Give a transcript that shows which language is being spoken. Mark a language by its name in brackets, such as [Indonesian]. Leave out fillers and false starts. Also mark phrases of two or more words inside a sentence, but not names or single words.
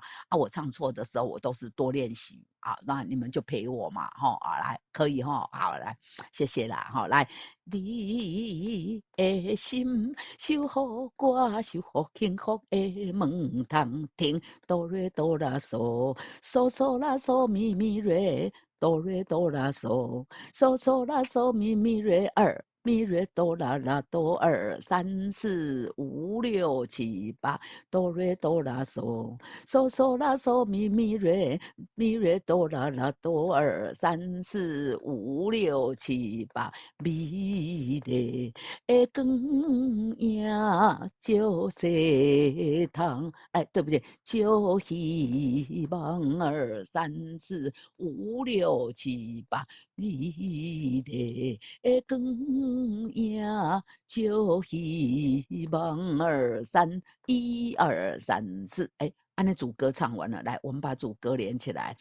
[Chinese] 我唱错的时候，我都是多练习啊。那你们就陪我嘛，来，可以好来，谢谢啦，来，你的心守护我，守护幸福的门窗，听哆瑞哆啦嗦，嗦嗦啦嗦咪咪瑞。哆瑞哆啦嗦，嗦嗦啦嗦咪咪瑞二，咪瑞哆啦啦哆二三四五六七八，哆瑞哆啦嗦，嗦嗦啦嗦咪咪瑞，咪瑞哆啦啦哆二三四五六七八，咪的光影就这汤，哎，对不对？就希望二三四五六七八，你的光影就希望二三一二三四，哎，按那主歌唱完了，来，我们把主歌连起来。